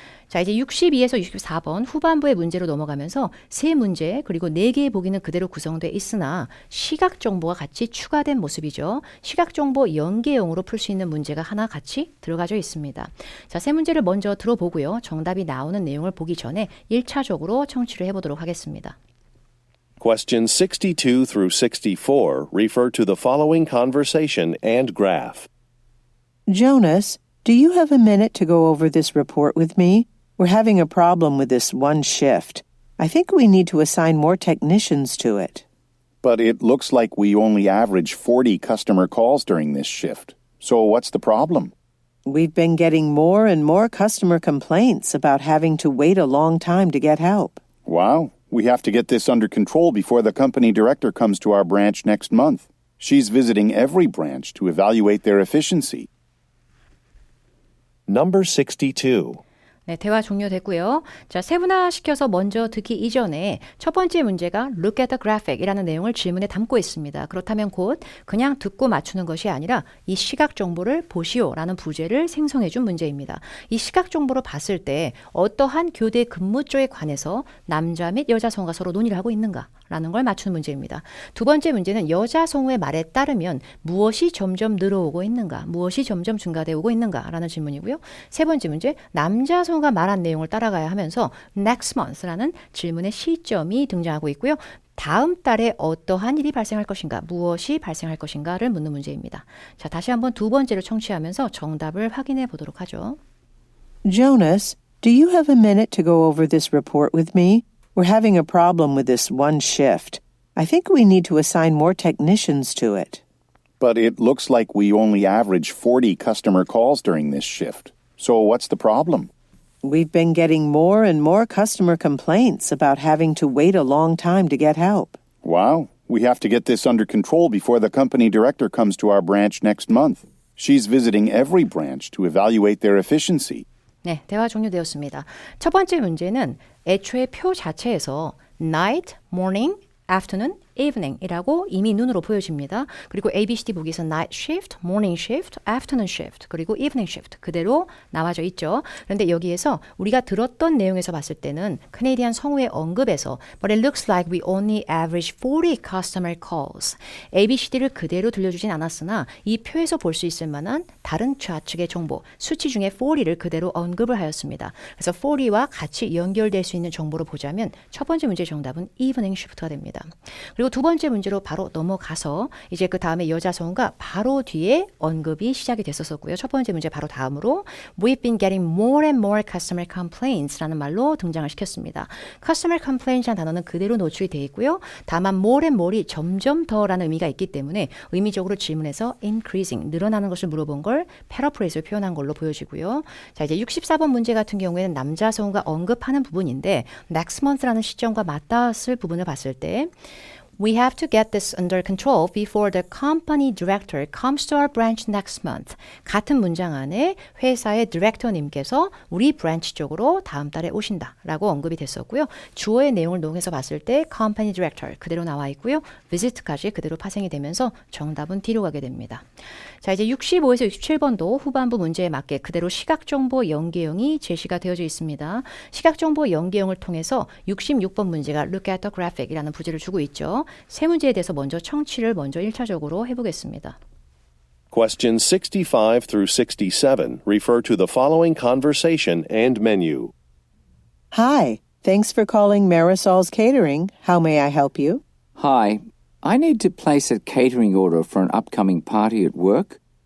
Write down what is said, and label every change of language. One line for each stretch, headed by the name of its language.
Korean: 자, 이제 62에서 64번 후반부의 문제로 넘어가면서 세 문제 그리고 4개의 보기는 그대로 구성되어 있으나 시각 정보가 같이 추가된 모습이죠. 시각 정보 연계형으로 풀 수 있는 문제가 하나 같이 들어가져 있습니다. 자, 세 문제를 먼저 들어보고요. 정답이 나오는 내용을 보기 전에 1차적으로 청취를 해보도록 하겠습니다.
English: Questions 62 through 64 refer to the following conversation and graph. Jonas, do you have a minute to go over this report with me? We're having a problem with this one shift. I think we need to assign more technicians to it. But it looks like we only average 40 customer calls during this shift. So what's the problem? We've been getting more and more customer complaints about having to wait a long time to get help. Wow, we have to get this under control before the company director comes to our branch next month. She's visiting every branch to evaluate their efficiency. Number 62.
Korean: 네, 대화 종료됐고요. 자, 세분화시켜서 먼저 듣기 이전에 첫 번째 문제가
English: look at the graphic
Korean: 이라는 내용을 질문에 담고 있습니다. 그렇다면 곧 그냥 듣고 맞추는 것이 아니라 이 시각 정보를 보시오라는 부제를 생성해 준 문제입니다. 이 시각 정보를 봤을 때 어떠한 교대 근무 쪽에 관해서 남자 및 여자 성우가 서로 논의를 하고 있는가? 라는 걸 맞추는 문제입니다. 두 번째 문제는 여자 성우의 말에 따르면 무엇이 점점 늘어오고 있는가, 무엇이 점점 증가되어 오고 있는가 라는 질문이고요. 세 번째 문제, 남자 성우가 말한 내용을 따라가야 하면서 next month라는 질문의 시점이 등장하고 있고요. 다음 달에 어떠한 일이 발생할 것인가, 무엇이 발생할 것인가를 묻는 문제입니다. 자, 다시 한번 두 번째를 청취하면서 정답을 확인해 보도록 하죠.
English: Jonas, do you have a minute to go over this report with me? We're having a problem with this one shift. I think we need to assign more technicians to it. But it looks like we only average 40 customer calls during this shift. So what's the problem? We've been getting more and more customer complaints about having to wait a long time to get help. Wow, we have to get this under control before the company director comes to our branch next month. She's visiting every branch to evaluate their efficiency.
Korean: 네, 대화 종료되었습니다. 첫 번째 문제는 애초에 표 자체에서 night, morning, afternoon, evening이라고 이미 눈으로 보여집니다. 그리고 ABCD 보기에서 night shift, morning shift, afternoon shift, 그리고 evening shift 그대로 나와져 있죠. 그런데 여기에서 우리가 들었던 내용에서 봤을 때는 캐네디안 성우의 언급에서
English: But it looks like we only average 40 customer calls.
Korean: ABCD를 그대로 들려주진 않았으나 이 표에서 볼 수 있을 만한 다른 좌측의 정보, 수치 중에 40를 그대로 언급을 하였습니다. 그래서 40와 같이 연결될 수 있는 정보로 보자면 첫 번째 문제의 정답은 evening shift가 됩니다. 그리고 두 번째 문제로 바로 넘어가서 이제 그 다음에 여자 성우가 바로 뒤에 언급이 시작이 됐었고요. 첫 번째 문제 바로 다음으로
English: We've been getting more and more customer complaints
Korean: 라는 말로 등장을 시켰습니다. Customer complaints라는 단어는 그대로 노출이 되어 있고요. 다만
English: more and more
Korean: 이 점점 더라는 의미가 있기 때문에 의미적으로 질문에서 increasing, 늘어나는 것을 물어본 걸 paraphras로 표현한 걸로 보여지고요. 자, 이제 64번 문제 같은 경우에는 남자 성우가 언급하는 부분인데 next month라는 시점과 맞닿았을 부분을 봤을 때
English: We have to get this under control before the company director comes to our branch next month.
Korean: 같은 문장 안에 회사의 디렉터님께서 우리 브랜치 쪽으로 다음 달에 오신다라고 언급이 됐었고요. 주어의 내용을 녹여서 봤을 때 company director 그대로 나와 있고요. visit까지 그대로 파생이 되면서 정답은 뒤로 가게 됩니다. 자, 이제 65에서 67번도 후반부 문제에 맞게 그대로 시각정보 연계형이 제시가 되어져 있습니다. 시각정보 연계형을 통해서 66번 문제가
English: Look at the graphic
Korean: 이라는 부제를 주고 있죠. 세 문제에 대해서 먼저 청취를 먼저 1차적으로 해보겠습니다.
English: Questions 65 through 67 refer to the following conversation and menu. Hi, thanks for calling Marisol's Catering. How may I help you? Hi, I need to place a catering order for an upcoming party at work.